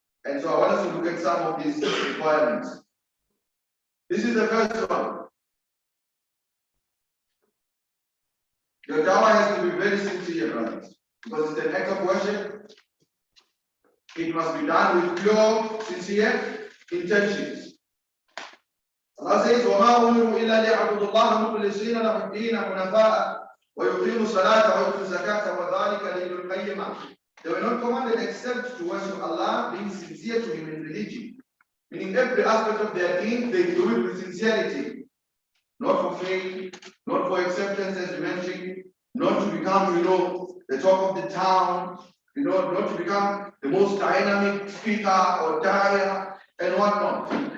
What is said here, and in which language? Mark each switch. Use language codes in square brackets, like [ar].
[en] And so I want us to look at some of these requirements. This is the first one. Your dawah has to be very sincere, brothers, because it's an act of worship. It must be done with pure, sincere intentions. Allah says, [ar] وَمَا أُمِرُوا إِلَّا لِيَعْبُدُوا اللَّهَ مُخْلِصِينَ لَهُ الدِّينَ حُنَفَاءَ وَيُقِيمُوا الصَّلَاةَ وَيُؤْتُوا الزَّكَاةَ وَذَلِكَ دِينُ الْقَيِّمَةِ. [en] They were not commanded except to worship Allah, being sincere to Him in religion. Meaning every aspect of their deen, they do it with sincerity. Not for fame, not for acceptance as we mentioned, not to become, the talk of the town, not to become the most dynamic speaker or daya and whatnot.